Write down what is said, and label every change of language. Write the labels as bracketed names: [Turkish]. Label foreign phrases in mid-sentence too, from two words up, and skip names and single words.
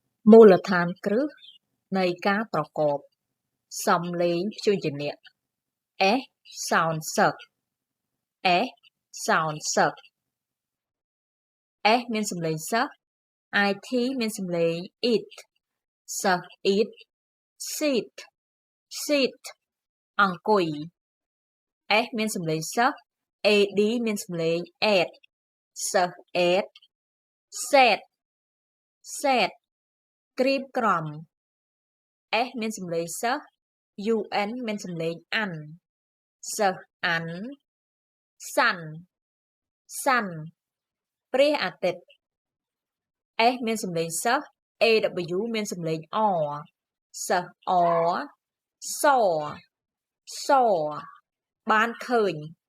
[Khmer] មូលដ្ឋានគ្រឹះនៃការប្រកបសំឡេងព្យញ្ជនៈ [English] S sound [Khmer] សឹក [English] S sound [Khmer] សឹក S មានសំ ឡេងសឹក IT មានសំឡេង it សឹក it [English] sit sit [Khmer] អង្គុយ S មានសំឡេង សឹក AD មានសំឡេង add សឹក add [English] set set [Khmer] ក្រៀប ក្រំ S មានសំឡេងសឹក UN មានសំឡេងអានសឹកអានសាន់សាន់ព្រះអាទិត្យ S មានសំឡេងសឹក AW មានសំឡេងអសឹកអសសបានឃើញ